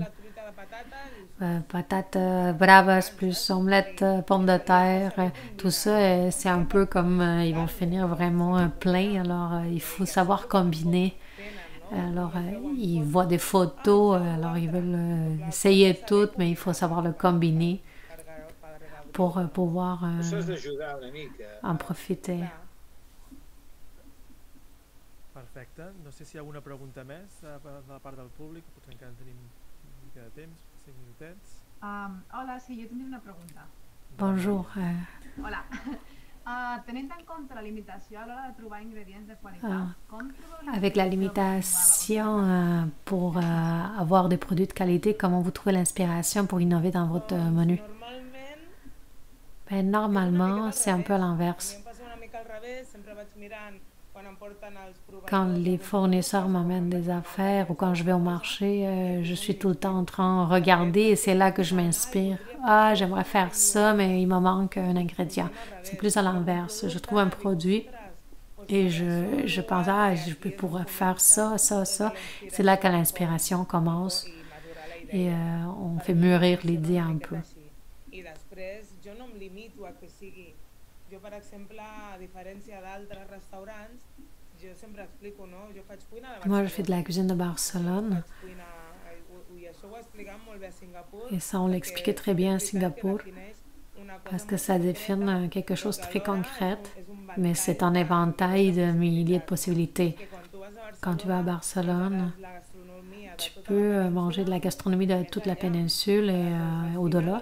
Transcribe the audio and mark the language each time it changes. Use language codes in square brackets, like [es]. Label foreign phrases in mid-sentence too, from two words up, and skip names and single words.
[fr] Patates bravas plus omelette, pommes de terre, tout ça, c'est un peu comme ils vont finir vraiment plein. Alors, il faut savoir combiner. Alors, ils voient des photos, alors ils veulent essayer tout, mais il faut savoir le combiner pour pouvoir en profiter. [ca] Perfecte. No sé si hi ha alguna pregunta més de la part del públic, potser encara tenim una mica de temps, 5 minutets. [es] Hola, sí, yo tendría una pregunta. [fr] Bonjour. [es] Hola. [ca] Tenint en compte la limitació a l'hora de trobar ingredients de qualitat, [fr] avec la limitation pour avoir des produits de qualité, comment vous trouvez l'inspiration pour innover dans votre menu? Ben, normalement, c'est un peu à l'inverse. Quand les fournisseurs m'amènent des affaires ou quand je vais au marché, je suis tout le temps en train de regarder et c'est là que je m'inspire. Ah, j'aimerais faire ça, mais il me manque un ingrédient. C'est plus à l'inverse. Je trouve un produit et je pense, ah, je pourrais faire ça, ça, ça. C'est là que l'inspiration commence et on fait mûrir l'idée un peu. [ca] Jo, per exemple, a diferència d'altres restaurants, jo sempre explico, no? Jo faig cuina de Barcelona. [fr] Moi, je fais de la cuisine de Barcelone. Et ça, on l'expliquait très bien à Singapour, parce que ça définit quelque chose de très concret, mais c'est un éventail de milliers de possibilités. Quand tu vas à Barcelone, tu peux manger de la gastronomie de toute la péninsule et au-delà.